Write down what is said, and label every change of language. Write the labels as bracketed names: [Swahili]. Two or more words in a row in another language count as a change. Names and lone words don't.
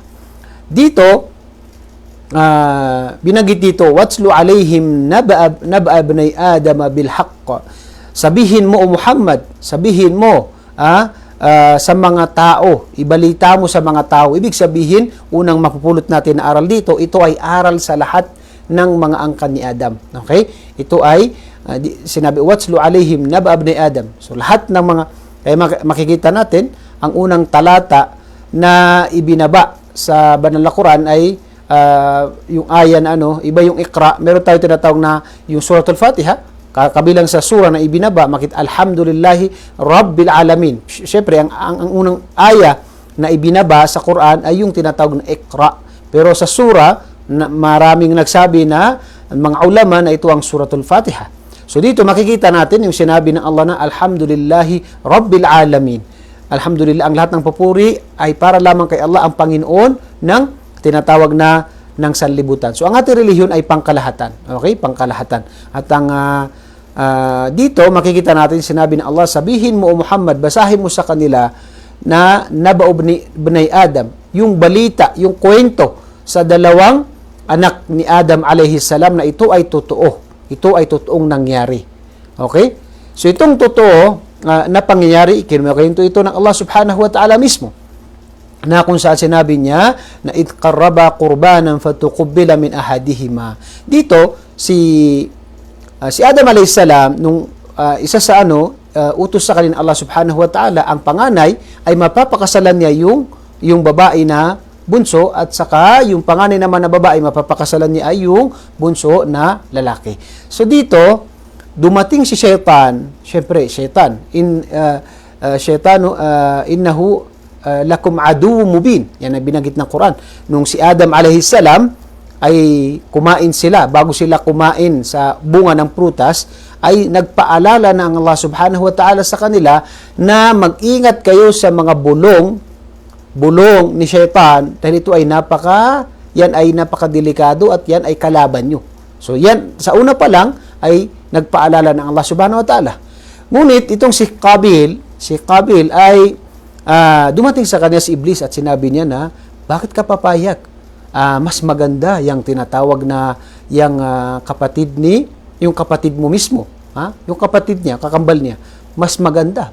[Filipino] Dito, binanggit dito, [Arabic] "واتل عليهم نبأ ابني آدم بالحق." [Filipino] Sabihin mo, O Muhammad, sabihin mo sa mga tao, ibalita mo sa mga tao. Ibig sabihin, unang mapupulot natin na aral dito, ito ay aral sa lahat ng mga angkan ni Adam. Okay? Ito ay sinabi, [Arabic] واتل عليهم نبأ ابني آدم. [Filipino] So lahat ng mga, kaya makikita natin, ang unang talata na ibinaba sa banal na Quran ay yung aya na iba yung Iqra. Meron tayo tinatawag na yung Suratul Fatiha, kabilang sa sura na ibinaba, [Arabic] الحمد لله رب العالمين. [Filipino] Siyempre, ang unang aya na ibinaba sa Quran ay yung tinatawag na Iqra. Pero sa sura, maraming nagsabi na mga ulama na ito ang Suratul Fatiha. So dito makikita natin yung sinabi ng Allah na [Arabic] الحمد لله رب العالمين. [Filipino] Alhamdulillah, ang lahat ng papuri ay para lamang kay Allah, ang Panginoon ng tinatawag na ng sanlibutan. So ang ating relihiyon ay pangkalahatan. Okay? Pangkalahatan. At ang dito makikita natin sinabi ng Allah, sabihin mo o Muhammad, basahin mo sa kanila na [Arabic] نبأ ابني آدم, [Filipino] yung balita, yung kwento sa dalawang anak ni Adam [Arabic] عليه السلام [Filipino] na ito ay totoo. Ito ay totoong nangyari. Okay? So itong totoo na pangyayari, kinukwento ito ng Allah [Arabic] سبحانه وتعالى [Filipino] mismo, na kung saan sinabi niya na [Arabic] إذ قربا قربانا فتقبل من أحدهما. [Filipino] Dito si Adam [Arabic] عليه السلام [Filipino] nung isa sa utos sa kanya Allah [Arabic] سبحانه وتعالى, [Filipino] ang panganay ay mapapakasalan niya yung babae na bunso, at saka yung panganay naman na babae mapapakasalan niya ay yung bunso na lalaki. So dito dumating si Shaytan, syempre Shaytan, [Arabic] الشيطان إنه لكم عدو مبين. [Filipino] Yan ang binanggit ng Quran. Nung si Adam [Arabic] عليه السلام [Filipino] ay kumain sila, bago sila kumain sa bunga ng prutas, ay nagpaalala ng Allah [Arabic] سبحانه وتعالى [Filipino] sa kanila na mag-ingat kayo sa mga bulong ni Shaytan, dahil ito ay yan ay napakadelikado at yan ay kalaban nyo. So yan, sa una pa lang ay nagpaalala ng Allah [Arabic] سبحانه وتعالى. [Filipino] Ngunit itong si Qabil ay dumating sa kanya si Iblis at sinabi niya na, bakit ka papayag? Mas maganda yung tinatawag na yung yung kapatid mo mismo. Yung kapatid niya, kakambal niya, mas maganda.